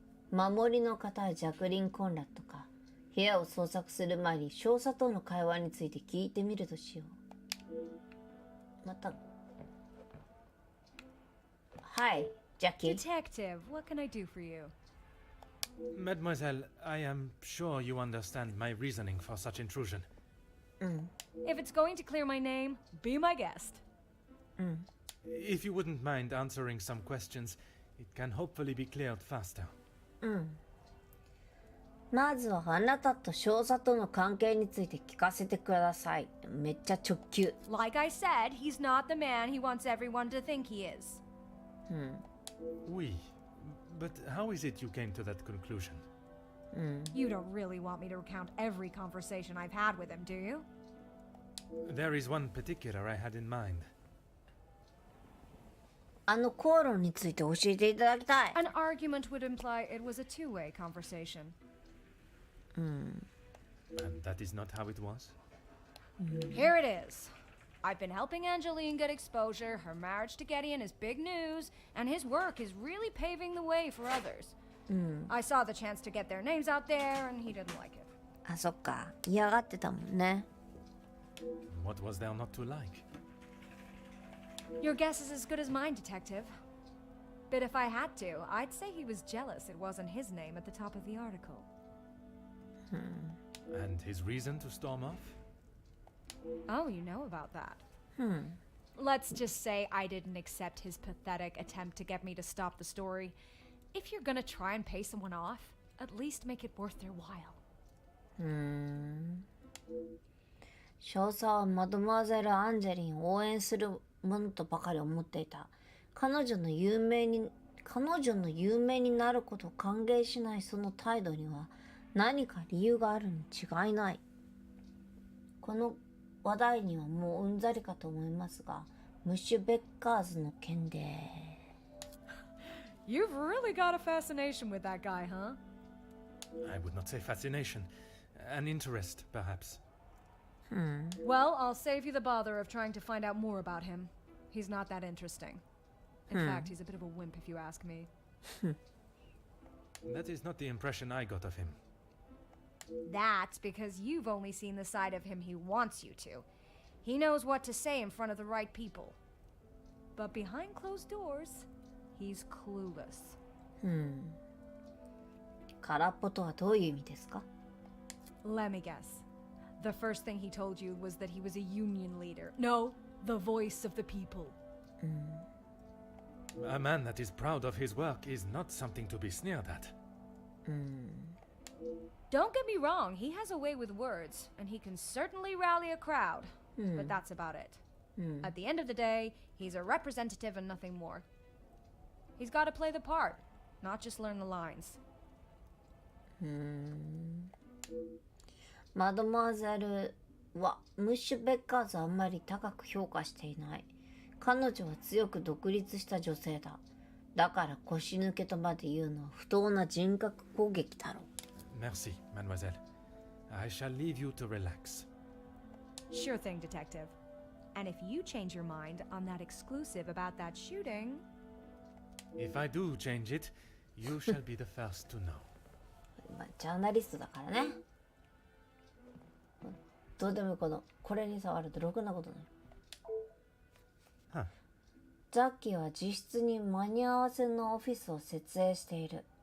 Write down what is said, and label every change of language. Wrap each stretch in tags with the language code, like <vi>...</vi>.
<ja>守りの方はジャクリン・コンラッドか。部屋を捜索する前に少佐との会話について聞いてみるとしよう。また。はい、ジャッキー。</ja> <en>Detective, what can I do for you? Mademoiselle, I am sure you understand my reasoning for such intrusion. If it's going to clear my name, be my guest. If you wouldn't mind answering some questions, it can hopefully be cleared faster.</en> <ja>まずはあなたと少佐との関係について聞かせてください。めっちゃ直球。</ja> <en>Like I said, he's not the man he wants everyone to think he is. Oui, but how is it you came to that conclusion? You don't really want me to recount every conversation I've had with him, do you? There is one particular I had in mind.</en> <ja>あの口論について教えていただきたい。</ja> <en>An argument would imply it was a two-way conversation. And that is not how it was? Here it is. I've been helping Angeline get exposure, her marriage to Gideon is big news, and his work is really paving the way for others. I saw the chance to get their names out there, and he didn't like it.</en> <ja>あ、そっか。嫌がってたもんね。</ja> <en>What was there not to like? Your guess is as good as mine, Detective. But if I had to, I'd say he was jealous it wasn't his name at the top of the article. And his reason to storm off? Oh, you know about that. Let's just say I didn't accept his pathetic attempt to get me to stop the story. If you're gonna try and pay someone off, at least make it worth their while.</en> <ja>少佐はマドモアゼル・アンジェリンを応援するものとばかり思っていた。彼女の有名になることを歓迎しないその態度には何か理由があるに違いない。この話題にはもううんざりかと思いますが、ムッシュ・ベッカーズの件で。</ja> <en>You've really got a fascination with that guy, huh? I would not say fascination. An interest, perhaps. Well, I'll save you the bother of trying to find out more about him. He's not that interesting. In fact, he's a bit of a wimp if you ask me. That is not the impression I got of him. That's because you've only seen the side of him he wants you to. He knows what to say in front of the right people. But behind closed doors, he's clueless.</en> <ja>空っぽとはどういう意味ですか？</ja> <en>Let me guess. The first thing he told you was that he was a union leader. No, the voice of the people. A man that is proud of his work is not something to be sneered at. Don't get me wrong, he has a way with words, and he can certainly rally a crowd. But that's about it. At the end of the day, he's a representative and nothing more. He's got to play the part, not just learn the lines.</en> <ja>マドモアゼルはムッシュ・ベッカーズはあんまり高く評価していない。彼女は強く独立した女性だ。だから腰抜けとまで言うのは不当な人格攻撃だろう。</ja> <fr>Merci, mademoiselle.</fr> <en>I shall leave you to relax. Sure thing, Detective. And if you change your mind on that exclusive about that shooting... If I do change it, you shall be the first to know.</en> <ja>まあ、ジャーナリストだからね。どうでもこれに触るとろくなことない。ザッキーは自室に間に合わせのオフィスを設営している。</ja>